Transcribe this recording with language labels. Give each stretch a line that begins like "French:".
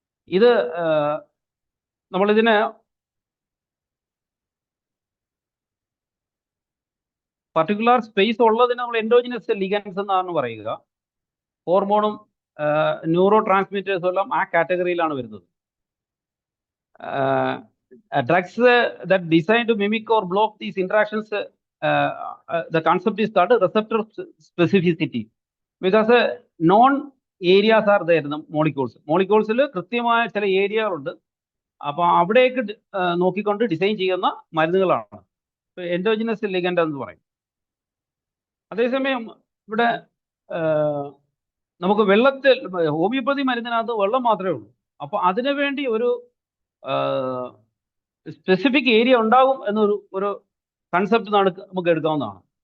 Malayalam: ഇത് നമ്മളിതിന് particular space ഉള്ളതിന് നമ്മൾ എൻഡോജിനസ് ലിഗൻസ് എന്നാണ് പറയുക. ഹോർമോണും ന്യൂറോ ട്രാൻസ്മിറ്റേഴ്സും എല്ലാം ആ കാറ്റഗറിയിലാണ് വരുന്നത്.
English: drugs that design to mimic or block these interactions, the concept is called receptor specificity, because known areas are there in the molecules
Malayalam: കൃത്യമായ ചില ഏരിയകളുണ്ട്. അപ്പൊ അവിടേക്ക് നോക്കിക്കൊണ്ട് ഡിസൈൻ ചെയ്യുന്ന മരുന്നുകളാണ് എൻഡോജിനസ് ലിഗൻഡ് എന്ന് പറയും. അതേസമയം ഇവിടെ നമുക്ക് വെള്ളത്തിൽ ഹോമിയോപ്പതി മരുന്നിനകത്ത് വെള്ളം മാത്രമേ ഉള്ളൂ. അപ്പൊ അതിനു വേണ്ടി ഒരു സ്പെസിഫിക് ഏരിയ ഉണ്ടാകും എന്നൊരു കൺസെപ്റ്റ് നമുക്ക് എടുക്കാവുന്നതാണ്.